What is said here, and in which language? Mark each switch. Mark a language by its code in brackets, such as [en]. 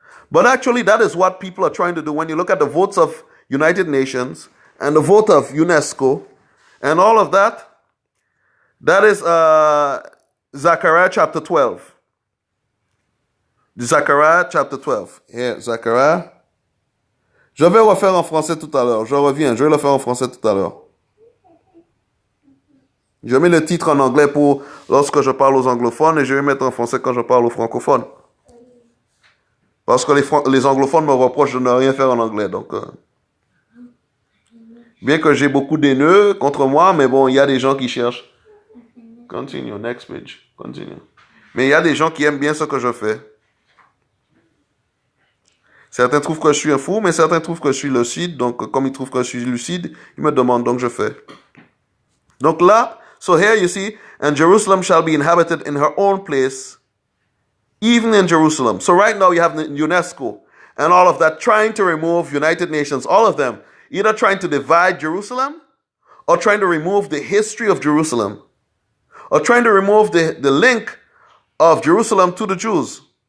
[en] But actually, that is what people are trying to do. When you look at the votes of United Nations and the vote of UNESCO and all of that, that is Zechariah chapter 12. Zechariah chapter 12. Here, Zechariah. [fr] Je vais refaire en français tout à l'heure. Je reviens, je vais le faire en français tout à l'heure. Je mets le titre en anglais pour lorsque je parle aux anglophones et je vais mettre en français quand je parle aux francophones. Parce que les anglophones me reprochent de ne rien faire en anglais. Donc, bien que j'ai beaucoup d'haineux contre moi, mais bon, il y a des gens qui cherchent. Continue, [en] next page. [fr] Continue. Mais il y a des gens qui aiment bien ce que je fais. Certains trouvent que je suis un fou, mais certains trouvent que je suis lucide. Donc, comme ils trouvent que je suis lucide, ils me demandent, donc je fais. Donc là, [en] so here you see, and Jerusalem shall be inhabited in her own place, even in Jerusalem. So right now you have UNESCO and all of that trying to remove United Nations, all of them, either trying to divide Jerusalem or trying to remove the history of Jerusalem or trying to remove the link of Jerusalem to the Jews.